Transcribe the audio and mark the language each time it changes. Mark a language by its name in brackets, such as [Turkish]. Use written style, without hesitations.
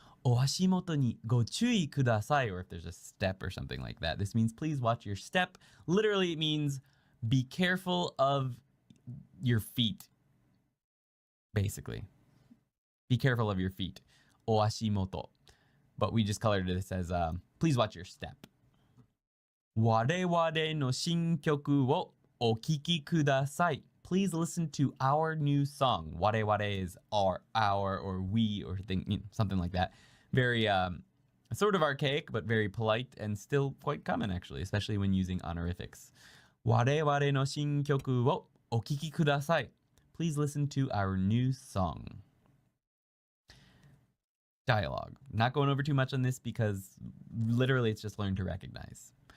[Japanese] O ashimoto ni go chui kudasai, [English] or if there's a step or something like that. This means please watch your step. Literally, it means be careful of your feet. basically. Be careful of your feet. [Japanese] O ashimoto. [English] But we just colored this as please watch your step. [Japanese] 我々の新曲をお聴きください. [English] Please listen to our new song. 我々 is our, or we, or something like that. Very sort of archaic, but very polite and still quite common actually, especially when using honorifics. [Japanese] 我々の新曲をお聴きください. [English] Please listen to our new song. Dialogue. Not going over too much on this because literally it's just learn to recognize.